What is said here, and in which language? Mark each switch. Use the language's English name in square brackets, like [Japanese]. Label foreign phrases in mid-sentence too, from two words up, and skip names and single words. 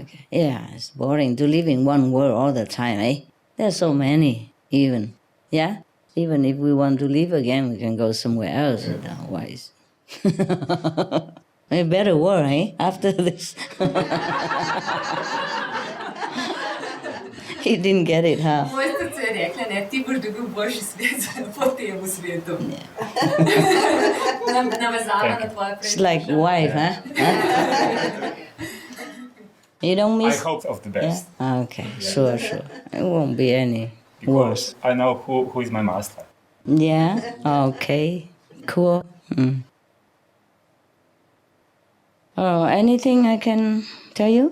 [English] Yeah, it's boring to live in one world all the time, eh? There's so many, even. Yeah? Even if we want to live again, we can go somewhere else, otherwise. A better world, eh? After this. He didn't get it, huh? [Slovenian] je rekla, ne, ti boš dobil boljši svet po tem svetu. Navezala na tvoje [English] It's like wife, huh? You don't miss? I hope of the best. Yeah? Okay, sure. It won't be any Because I know who is my master. Yeah, okay, cool. Oh, anything I can tell you?